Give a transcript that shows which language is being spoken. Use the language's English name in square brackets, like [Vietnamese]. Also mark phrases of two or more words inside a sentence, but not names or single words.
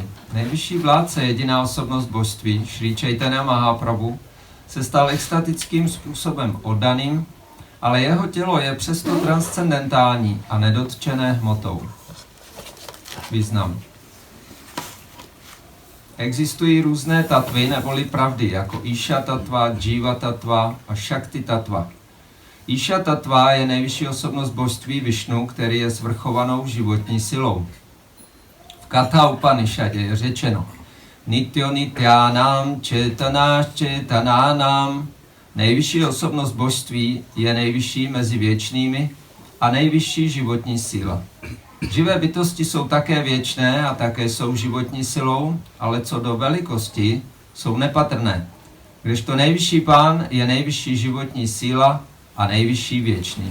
[Czech] Nejvyšší vládce, jediná osobnost božství, Šrý Chaitanya Mahaprabhu, se stal extatickým způsobem oddaným, ale jeho tělo je přesto transcendentální a nedotčené hmotou. Význam. Existují různé tatvy neboli pravdy, jako [Sanskrit] ঈশ তত্ত্ব, जीव तत्त्व [Czech] a [Sanskrit] शक्ति तत्त्व. ईश तत्त्व [Czech] je nejvyšší osobnost božství Višnu, který je svrchovanou životní silou. V Katha Upanishadě je řečeno [Sanskrit] नित्यो नित्यानां चेतनानाम्. [Czech] Nejvyšší osobnost božství je nejvyšší mezi věčnými a nejvyšší životní síla. Živé bytosti jsou také věčné a také jsou životní silou, ale co do velikosti jsou nepatrné. Kdežto nejvyšší pán je nejvyšší životní síla a nejvyšší věčný.